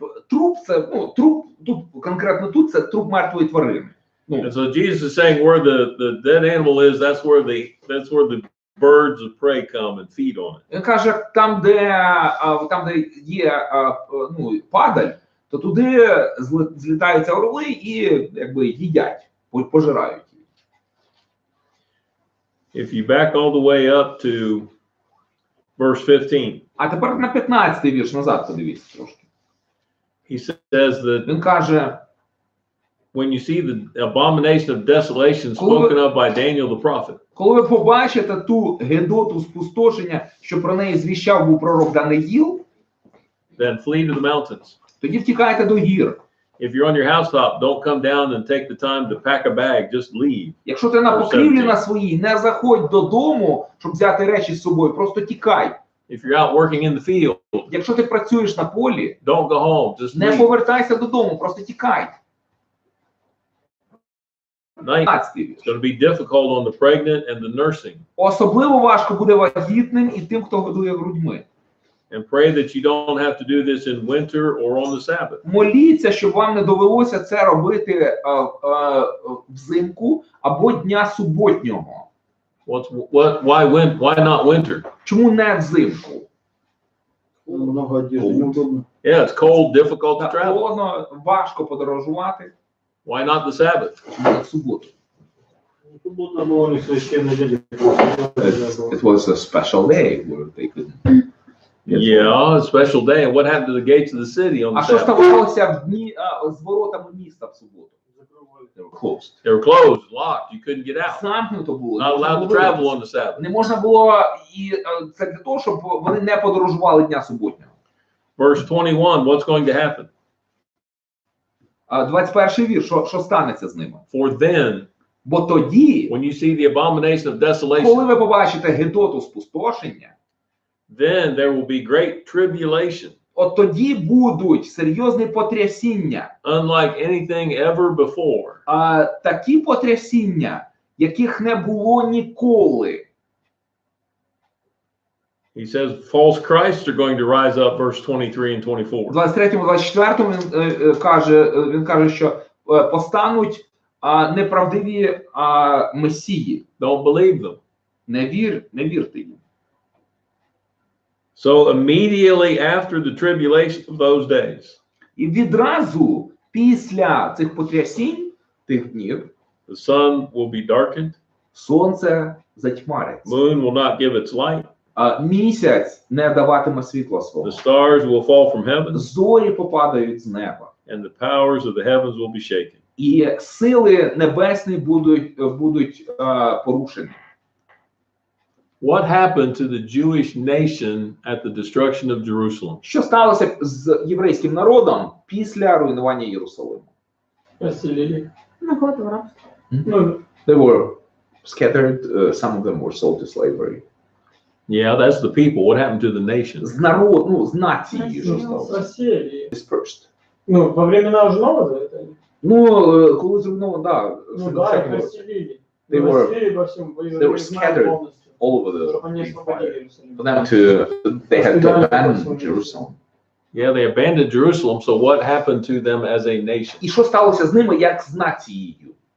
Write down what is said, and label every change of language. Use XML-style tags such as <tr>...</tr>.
<uk>Труп це, труп, тут, конкретно тут, це труп мертвої тварини.</uk> <en>And so Jesus is saying where the dead animal is, that's where the birds of prey come and feed on it.</en> <uk>Він каже, там, де є падаль, то туди злітаються орли і якби їдять, пожирають її.</uk> <en>If you back all the way up to verse 15,</en> <uk>А тепер на 15-й вірш назад подивіться трошки.</uk> <en>he says that</en> <uk>Він каже,</uk> <en>when you see the abomination of desolation spoken of by Daniel the prophet,</en> <uk>коли ви побачите ту гидоту спустошення, що про неї звіщав був пророк Даниїл,</uk> <en>then flee to the mountains.</en> <uk>тоді втікайте до гір.</uk> <en>If you're on your housetop, don't come down and take the time to pack a bag, just leave.</en> <uk>Якщо ти на покрівлі на своїй, не заходь додому, щоб взяти речі з собою, просто тікай.</uk> <en>If you're out working in the field,</en> <uk>Якщо ти працюєш на полі,</uk> <en>don't go home, just</en> <uk>не</uk> <en>leave.</en> <uk>повертайся додому, просто тікай.</uk> <en>19, it's going to be difficult on the pregnant and the nursing.</en> <uk>Особливо важко буде вагітним і тим, хто годує грудьми.</uk> <en>And pray that you don't have to do this in winter or on the Sabbath.</en> <uk>Моліться, щоб вам не довелося це робити взимку або дня суботнього.</uk> <en>Why not winter?</en> <uk>Чому не взимку?</uk> <ru>Много одежды, неудобно.</ru> <en>Yeah, it's cold, difficult to</en> <uk>Так,</uk> <en>travel.</en> <uk>холодно, важко подорожувати.</uk> <en>Why not the Sabbath?</en> <uk>Чому не в суботу?</uk> <ru>Суббота была у них священный день.</ru> <en>It was a special day where they could... Yeah, a special day. And what happened to the gates of the city on the</en> <uk>А що</uk> <en>Sabbath?</en> <uk>ставалося в дні з воротами міста в суботу?</uk> <en>They were closed. They were closed, locked. You couldn't get out.</en> <uk>Замкнуто було.</uk> <en>Not allowed to travel on the Sabbath.</en> <uk>Не можна було, і це для того, щоб вони не подорожували дня суботнього.</uk> <en>Verse 21, what's going to happen?</en> <uk>21-й вірш, що станеться з ними?</uk> <en>For then,</en> <uk>Бо тоді,</uk> <en>when you see the abomination of</en> <uk>коли</uk> <en>desolation,</en> <uk>ви побачите гидоту спустошення,</uk> <en>then there will be great tribulation,</en> <uk>от тоді будуть серйозні потрясіння.</uk> <en>unlike anything ever before.</en> <uk>Такі потрясіння, яких не було ніколи.</uk> <en>He says false Christs are going to rise up, verse 23 and 24.</en> <uk>В 23-му, 24-му він каже, що постануть неправдиві месії.</uk> <en>Don't believe them.</en> <uk>Не вірте їм.</uk> <en>So immediately after the tribulation of those days,</en> <uk>І відразу після цих потрясінь, тих днів,</uk> <en>the sun will be darkened,</en> <uk>сонце затьмариться.</uk> <en>moon will not give its light,</en> <uk>Місяць не даватиме світла свого.</uk> <en>the stars will fall from heaven,</en> <uk>Зорі попадають з неба.</uk> <en>and the powers of the heavens will be shaken.</en> <uk>І сили небесні будуть порушені.</uk> <en>What happened to the Jewish nation at the destruction of Jerusalem?</en> <uk>Що сталося з єврейським народом після руйнування Єрусалиму?</uk> <ru>Расселили.</ru> <uk>Ну, год в рабстві. Ну,</uk> <en>They were scattered, some of them were sold to slavery. Yeah, that's the people. What happened to the nation?</en> <uk>З народу, з нації, що Розсіялися. сталося?</uk> <ru>рассеяли.</ru> <en>Dispersed.</en> <ru>Ну, во времена уже Нового Завета?</ru> <uk>Коли зруйновано, да.</uk> <ru>Ну да, их расселили.</ru> <en>They were-</en> <ru>Расселили во всем.</ru> <en>they were scattered.</en> <ru>полностью.</ru> <en>All over the</en> <ru>Чтобы они освободили Иерусалим.</ru> <en>for them they had to abandon Jerusalem. Yeah, they abandoned Jerusalem. So what happened to them as a nation?</en> <uk>І що сталося з ними, як з нацією?</uk>